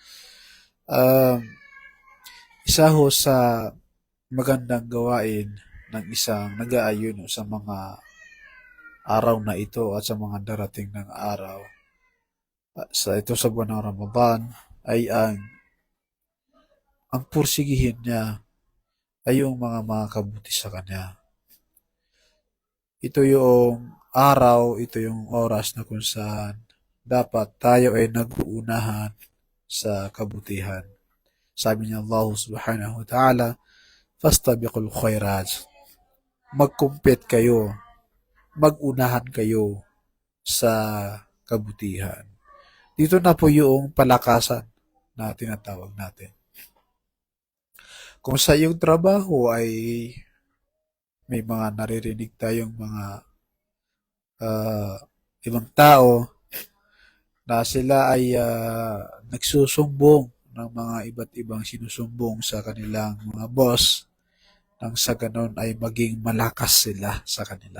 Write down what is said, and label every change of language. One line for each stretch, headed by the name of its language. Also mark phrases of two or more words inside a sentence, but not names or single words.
Filipino: Isa ho sa magandang gawain ng isang nag-aayon sa mga araw na ito at sa mga darating ng araw sa buwan ng Ramadan ay ang pursigihin niya ay yung mga kabuti sa kanya. Ito yung araw, ito yung oras na kung saan dapat tayo ay nag-uunahan sa kabutihan. Sabi niya
Arabic: الله سبحانه وتعالى فاستبقوا الخيرات.
Filipino: Mag-compete kayo, mag-unahan kayo sa kabutihan. Dito na po yung palakasan na tinatawag natin. Kung sa iyong trabaho ay may mga naririnig tayong mga ibang tao na sila ay nagsusumbong ng mga iba't ibang sinusumbong sa kanilang mga boss nang sa ganon ay maging malakas sila sa kanila.